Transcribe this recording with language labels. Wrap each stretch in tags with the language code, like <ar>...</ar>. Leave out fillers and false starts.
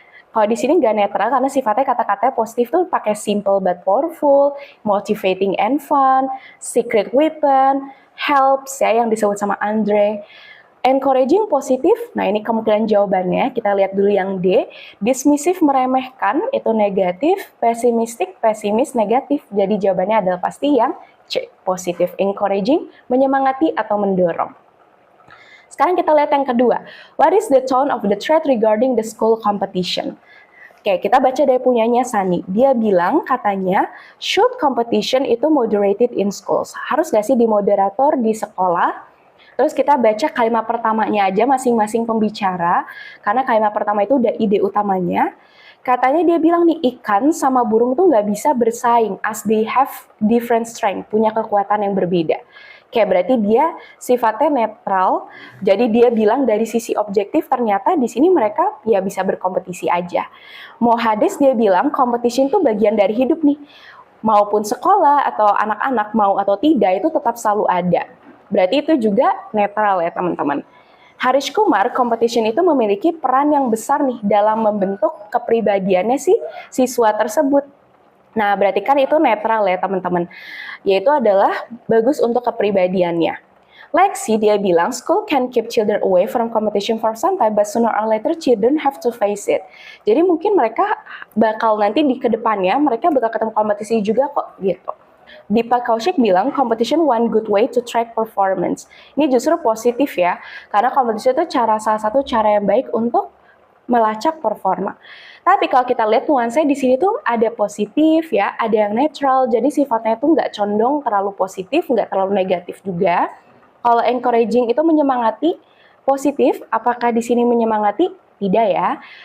<id>Kalau di sini nggak netral karena sifatnya kata-katanya positif tuh pakai simple but powerful, motivating and fun, secret weapon, helps ya yang disebut sama Andre. Encouraging positif, nah ini kemungkinan jawabannya, kita lihat dulu yang D. Dismissive meremehkan, itu negatif. Pesimistik, pesimis, negatif. Jadi jawabannya adalah pasti yang C, positif. Encouraging, menyemangati atau mendorong. Sekarang kita lihat yang kedua.</id> <en>What is the tone of the thread regarding the school competition?</en> <id>Oke, kita baca dari punyanya Sani. Dia bilang katanya, should competition itu moderated in schools? Harus gak sih dimoderator di sekolah? Terus kita baca kalimat pertamanya aja masing-masing pembicara, karena kalimat pertama itu udah ide utamanya. Katanya dia bilang nih, ikan sama burung tuh nggak bisa bersaing as they have different strength, punya kekuatan yang berbeda. Kayak berarti dia sifatnya netral, jadi dia bilang dari sisi objektif ternyata di sini mereka ya bisa berkompetisi aja. Mohades dia bilang competition tuh bagian dari hidup nih, maupun sekolah atau anak-anak mau atau tidak itu tetap selalu ada. Berarti itu juga netral ya teman-teman. Harish Kumar, competition itu memiliki peran yang besar nih dalam membentuk kepribadiannya si siswa tersebut. Nah, berarti kan itu netral ya teman-teman. Yaitu adalah bagus untuk kepribadiannya.</id> <en>Lexi dia bilang, school can keep children away from competition for some time, but sooner or later children have to face it.</en> <id>Jadi mungkin mereka bakal nanti di kedepannya, mereka bakal ketemu kompetisi juga kok gitu.</id> <en>Deepak Kaushik bilang, competition one good way to track performance.</en> <id>Ini justru positif ya, karena kompetisi itu salah satu cara yang baik untuk melacak performa. Tapi kalau kita lihat nuansanya di sini tuh ada positif ya, ada yang netral, jadi sifatnya tuh nggak condong terlalu positif, nggak terlalu negatif juga. Kalau encouraging itu menyemangati, positif, apakah di sini menyemangati? Tidak ya.</id>